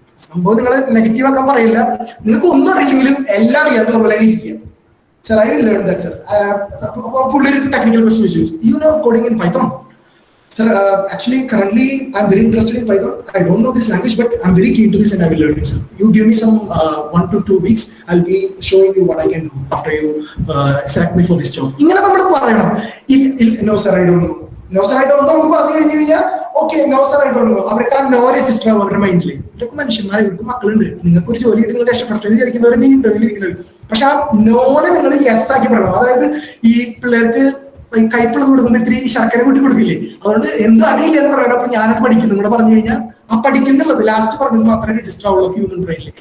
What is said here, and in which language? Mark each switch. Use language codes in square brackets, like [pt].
[ml] സംഭവം നിങ്ങളെ നെഗറ്റീവ് ആക്കാൻ പറയില്ല, നിങ്ങൾക്ക് ഒന്നും അറിയില്ലെങ്കിലും എല്ലാം അറിയാത്ത പോലെ ഇരിക്കുക. [en] Sir I will learn that sir. [ml] പുള്ളി ഒരു ടെക്നിക്കൽ ക്വസ്റ്റ്യൻ ചോദിച്ചു, [en] You know coding in Python? Sir, actually, currently, I'm very interested in Python. I don't know this language, but I'm very keen to this and I will learn it, sir. You give me some 1 to 2 weeks, I'll be showing you what I can do after you select me for this job. [ml] ഇങ്ങനെ നമ്മൾ പറയണം. [en] No, sir, I don't know. No, sir, I don't know [ml] എന്ന് പറഞ്ഞു കഴിഞ്ഞു കഴിഞ്ഞാൽ [en] Okay, no, sir, I don't know. [ml] അവർക്ക് ആ no register ആവും അവരുടെ മൈൻഡിൽ. ഇതൊക്കെ മനുഷ്യന്മാർ, ഇവർക്ക് മക്കളുണ്ട്, നിങ്ങൾക്ക് ഒരു ജോലി കിട്ടി നിങ്ങൾ രക്ഷപ്പെട്ടെന്ന് വിചാരിക്കുന്നവരെ ഇന്റർവ്യൂവിൽ ഇരിക്കുന്നത്. പക്ഷെ ആ നോനെ നിങ്ങൾ യെസ് ആക്കി പറയണം. അതായത് ഈ പിള്ളേർക്ക് കൈപ്പിള കൊടുക്കുമ്പോൾ ഇത്തിരി ശർക്കര കൂട്ടി കൊടുക്കില്ലേ, അതുകൊണ്ട് എന്തും അറിയില്ല എന്ന് പറയണം. അപ്പൊ ഞാനത് പഠിക്കുന്നു കൂടെ പറഞ്ഞു കഴിഞ്ഞാൽ ആ പഠിക്കുന്നുള്ളത് ലാസ്റ്റ് പറഞ്ഞത് മാത്രമേ രജിസ്റ്റർ ആവുള്ളൂ ഹ്യൂമൻ ബ്രെയിനിൽ.